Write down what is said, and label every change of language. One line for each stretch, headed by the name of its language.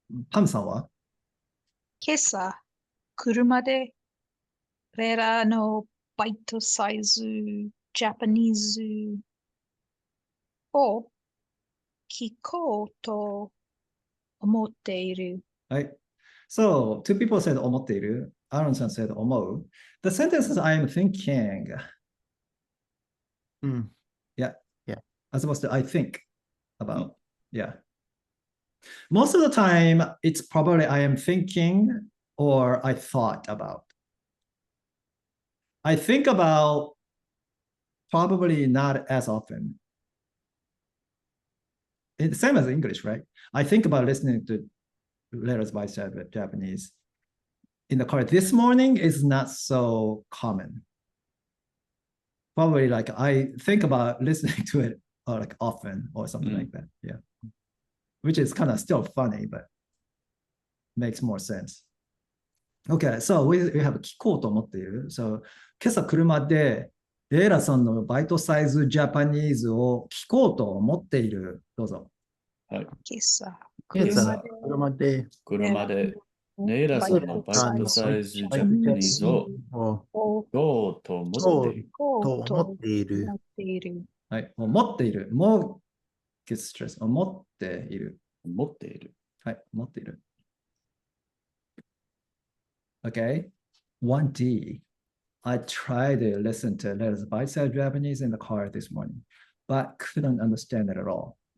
Japanese: パムさんは？今朝、車でレラのバイトサイズジャパニーズを聞こうと思っている。はい。
English: So, two people said 思っている。 Aaron さん said 思う。 The sentence is I am thinking. Mm. Yeah. Yeah. As opposed to I think about. Yeah. Most of the time, it's probably I am thinking or I thought about. I think about probably not as often. It's the same as English, right? I think about listening to letters by Japanese in the car this morning is not so common. Probably like I think about listening to it like often or something like that. Yeah. Which is kind of still funny, but makes more sense. Okay, so we have
Japanese: 聞こうと思っている。So 今朝車でレイラさんのバイトサイズジャパニーズを聞こうと思っている。どうぞ。今朝、今朝、車で車でレイラさんのバイトサイズジャパニーズを聞こうと思っている。思っている。はい、思っている。
English: もう gets stress。
Japanese: 思っている。思っている。はい、思っている。
English: Okay, 1D. I tried to listen to letters by side Japanese in the car this morning, but couldn't understand it at all.